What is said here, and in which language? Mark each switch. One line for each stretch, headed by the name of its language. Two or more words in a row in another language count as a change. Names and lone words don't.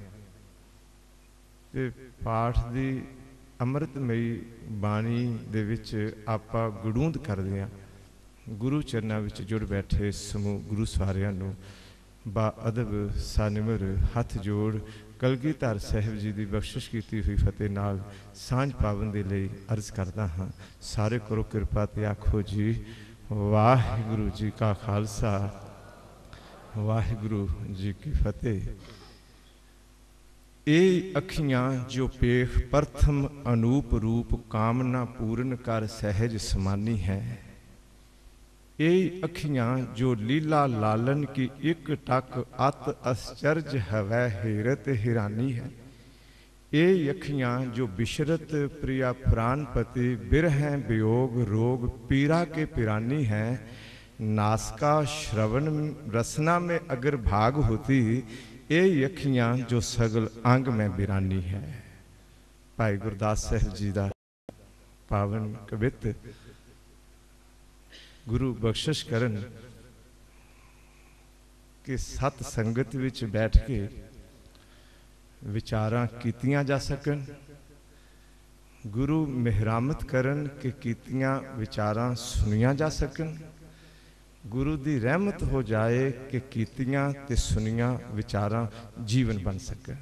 Punjabi: ਤੇ ਪਾਠ ਦੀ ਅੰਮ੍ਰਿਤਮਈ ਬਾਣੀ ਦੇ ਵਿਚ ਆਪਾਂ ਗੜੂੰਦ ਕਰਦੇ ਹਾਂ। ਗੁਰੂ ਚਰਨਾਂ ਵਿਚ ਜੁੜ ਬੈਠੇ ਸਮੂਹ ਗੁਰੂ ਸਾਰਿਆਂ ਨੂੰ ਬਾ ਅਦਬ ਸਾਨਿਮਰ ਹੱਥ ਜੋੜ ਕਲਗੀਧਰ ਸਾਹਿਬ ਜੀ ਕੀ ਬਖਸ਼ਿਸ਼ ਕੀ ਹੋਈ ਫਤਿਹ ਨਾਲ ਸਾਂਝ ਪਾਵਨ
Hindi: के लिए अर्ज करता हाँ।
Punjabi: ਸਾਰੇ ਕਰੋ ਕਿਰਪਾ ਤੇ ਆਖੋ ਜੀ ਵਾਹਿਗੁਰੂ ਜੀ ਕਾ ਖਾਲਸਾ, ਵਾਹਿਗੁਰੂ ਜੀ ਕੀ ਫਤਿਹ।
Braj: ए अखियां जो पेख प्रथम अनूप रूप, कामना पूर्ण कर सहज समानी है। ये अखियां जो लीला लालन की एक टक, अत आश्चर्य हवै हेरत हिरानी है। ये अखियां जो बिशरत प्रिया प्राणपति, बिरह वियोग रोग पीरा के पिरानी है। नासका श्रवण रसना में अगर भाग होती, ये अखियां जो सगल अंग में बिरानी है।
Punjabi: ਭਾਈ ਗੁਰਦਾਸ ਸਾਹਿਬ ਜੀ ਕਾ ਪਾਵਨ ਕਵਿੱਤ ਗੁਰੂ ਬਖਸ਼ਿਸ਼ ਕਰਨ ਕਿ ਸਤ ਸੰਗਤ ਵਿਚ ਬੈਠ ਕੇ ਵਿਚਾਰਾਂ ਕੀਤੀਆਂ ਜਾ ਸਕਣ, ਗੁਰੂ ਮਿਹਰਾਮਤ ਕਰਨ ਕਿ ਕੀਤੀਆਂ ਵਿਚਾਰਾਂ ਸੁਣੀਆਂ ਜਾ ਸਕਣ, ਗੁਰੂ ਦੀ ਰਹਿਮਤ ਹੋ ਜਾਏ ਕਿ ਕੀਤੀਆਂ ਤੇ ਸੁਣੀਆਂ ਵਿਚਾਰਾਂ ਜੀਵਨ ਬਣ ਸਕਣ।